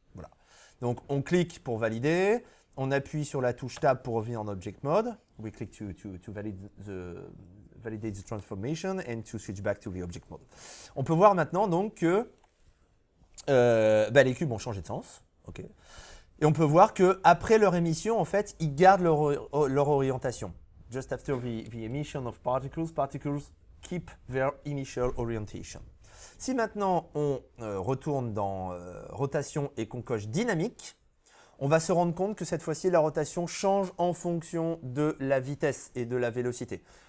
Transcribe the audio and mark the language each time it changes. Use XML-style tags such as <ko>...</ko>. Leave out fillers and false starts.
<fr>Voilà. Donc on clique pour valider, on appuie sur la touche Tab pour revenir en Object Mode,</fr> <en>we click to validate the transformation and to switch back to the Object Mode.</en> <fr>On peut voir maintenant donc que les cubes ont changé de sens, ok. Et on peut voir que après leur émission, en fait, ils gardent leur orientation.</fr> <en>Just after the emission of particles keep their initial orientation.</en> <fr>Si maintenant on retourne dans rotation et qu'on coche dynamique, on va se rendre compte que cette fois-ci la rotation change en fonction de la vitesse et de la vélocité.</fr>